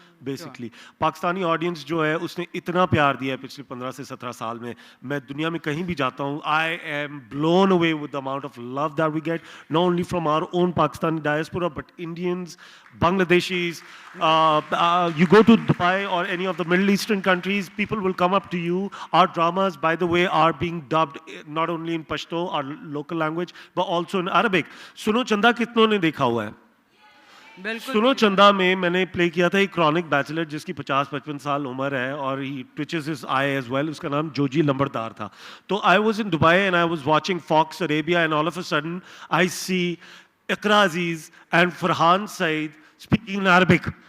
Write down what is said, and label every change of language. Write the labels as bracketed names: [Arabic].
[Urdu] Basically Pakistani audience جو ہے اس نے اتنا پیار دیا ہے پچھلے 15 سے 17 سال میں دنیا میں کہیں بھی جاتا ہوں, [English] I am blown away with the amount of love that we get, not only from our own Pakistani diaspora but Indians, Bangladeshis, you go to Dubai or any of the Middle Eastern countries, people will come up to you. Our dramas, by the way, are being dubbed not only in Pashto, our local language, but also in Arabic. [Urdu] Suno Chanda kitnوں نے دیکھا ہوا ہے؟ سنو چندا میں میں نے پلے کیا تھا ایک کرونک بیچلر جس کی 50-55 سال عمر ہے اور [English] he touches his eye as well, [Urdu] اس کا نام جوجی لمبردار تھا. [English] تو I was in Dubai and I was watching Fox Arabia and all of a sudden I see Iqra Aziz and Farhan Saeed speaking in Arabic.